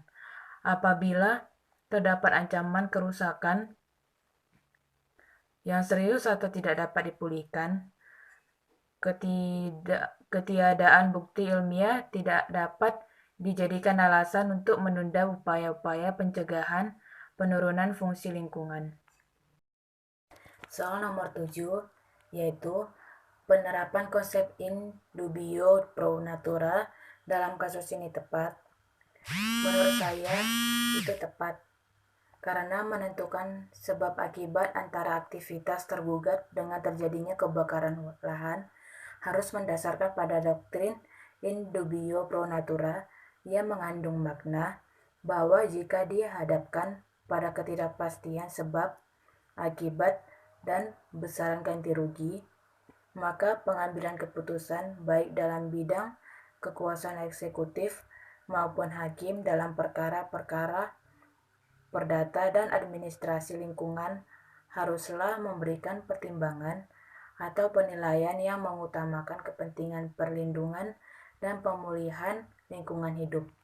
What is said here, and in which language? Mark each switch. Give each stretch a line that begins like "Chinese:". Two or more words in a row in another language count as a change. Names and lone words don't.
Indonesian: Apabila terdapat ancaman kerusakan yang serius atau tidak dapat dipulihkan, ketiadaan bukti ilmiah tidak dapat dijadikan alasan untuk menunda upaya-upaya pencegahan penurunan fungsi lingkungan. Soal nomor 7 yaitu penerapan konsep
Latin: indubio pro natura
Indonesian: dalam kasus ini tepat. Menurut saya itu tepat karena menentukan sebab akibat antara aktivitas tergugat dengan terjadinya kebakaran lahan harus mendasarkan pada doktrin
Latin: indubio pro natura
Indonesian: yang mengandung makna bahwa jika dihadapkan pada ketidakpastian sebab, akibat, dan besaran ganti rugi, maka pengambilan keputusan baik dalam bidang kekuasaan eksekutif maupun hakim dalam perkara-perkara perdata dan administrasi lingkungan haruslah memberikan pertimbangan atau penilaian yang mengutamakan kepentingan perlindungan dan pemulihan lingkungan hidup.